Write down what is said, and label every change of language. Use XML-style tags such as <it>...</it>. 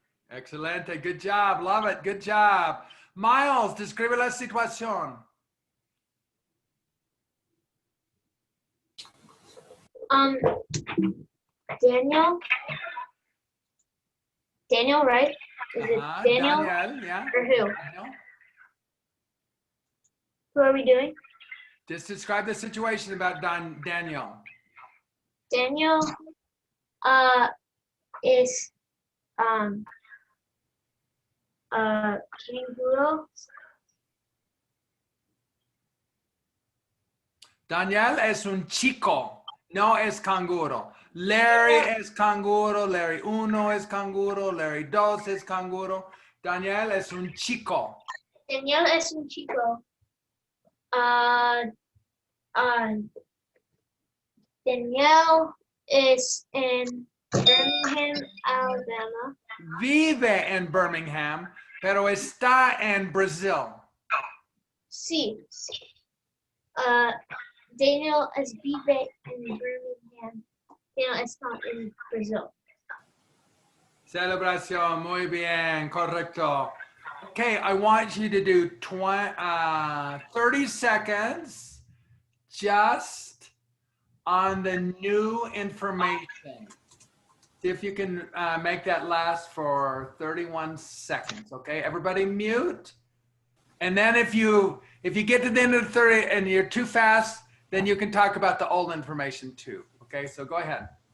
<en>Excelente, good job, love it, good job.</en> <es>Miles, describe la situación.</es> <en>Daniel, right? Is it Daniel? Yeah. Or who? Daniel. Who are we doing? Just describe the situation about Daniel. Daniel is canguro.</en> <es>Daniel es un chico, no es canguro. Larry es canguro, Larry 1 es canguro, Larry 2 es canguro. Daniel es un chico. Daniel es un chico.</es> <en>Daniel is in Birmingham, Alabama.</en> <es>Vive en Birmingham, pero está en Brasil. Sí. Daniel es vive en Birmingham. Daniel está en Brasil. Celebración, muy bien, correcto.</es> <en>Okay, I want you to do 30 seconds just on the new information. See if you can make that last for 31 seconds, okay? Everybody mute. And then if you get to the end of the 30 and you're too fast, then you can talk about the old information too, okay? So go ahead.</en>